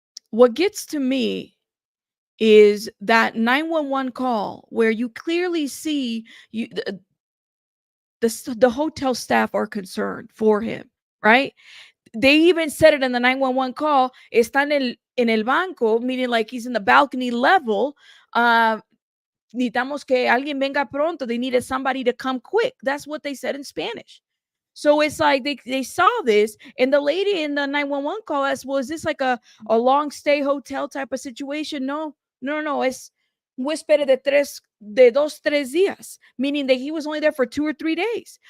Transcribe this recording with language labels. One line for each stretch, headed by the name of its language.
English: What gets to me is that 911 call where you clearly see the hotel staff are concerned for him, right? They even said it in the 911 call.
Spanish: Está en el banco,
English: meaning like he's in the balcony level.
Spanish: Necesitamos que alguien venga pronto.
English: They needed somebody to come quick. That's what they said in Spanish. So it's like they saw this, and the lady in the 911 call asked, well, is this like a long stay hotel type of situation? No.
Spanish: Es huésped de 2-3 días,
English: meaning that he was only there for 2 or 3 days.